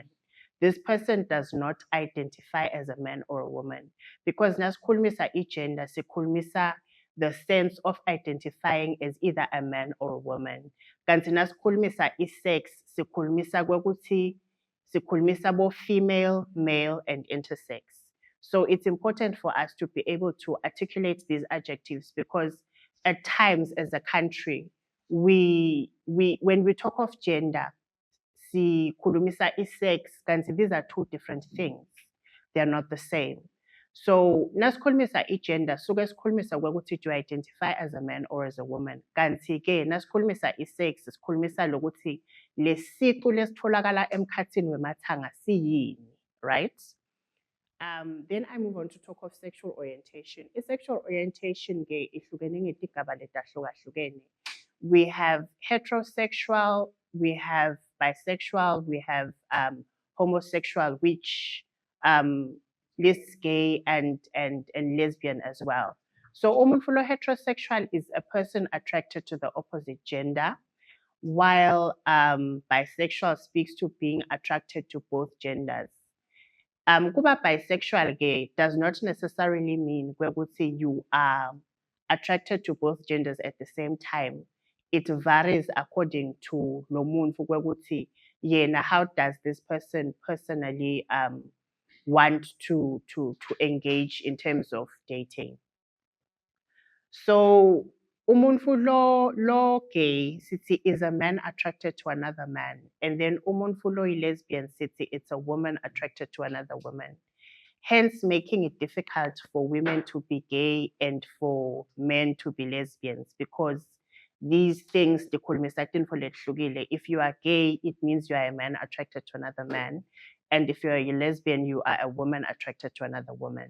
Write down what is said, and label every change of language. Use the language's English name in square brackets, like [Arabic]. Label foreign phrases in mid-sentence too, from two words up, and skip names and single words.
[English] This person does not identify as a man or a woman because [Swati] nasikhulumisa gender sikhulumisa [English] the sense of identifying as either a man or a woman. [Swati] Kanti nasikhulumisa sex sikhulumisa kwekuthi sikhulumisa bo [English] female, male and intersex. So it's important for us to be able to articulate these adjectives because at times as a country, when we talk of gender, sikhulumisa sex, kanti these are two different things. They are not the same. So [Swati] nasikhulumisa gender, suke sikhulumisa kwekuthi [English] you identify as a man or as a woman. [Swati] Kanti ke nasikhulumisa sex, sikhulumisa lokuthi lesiqu lesitholakala emkhathini wemathanga siyini, [English] right? Then I move on to talk of sexual orientation. Sexual orientation [Swati] ke ihlukene ngetigaba letahlukahlukene. [English] We have heterosexual, we have bisexual, we have homosexual, which lists gay and lesbian as well. So [Swati] umuntu lo [English] heterosexual is a person attracted to the opposite gender, while bisexual speaks to being attracted to both genders. Kuba bisexual gay does not necessarily mean kwekuthi you are attracted to both genders at the same time. It varies according to [Swati] lo muntu kwekuthi yena [English] how does this person personally want to engage in terms of dating. So [Swati] umuntu lo [English] gay sithi is a man attracted to another man, and then [Swati] umuntu lo [English] lesbian sithi it's a woman attracted to another woman, hence making it difficult for women to be gay and for men to be lesbians because these things if you are gay it means you are a man attracted to another man, and if you're a lesbian you are a woman attracted to another woman.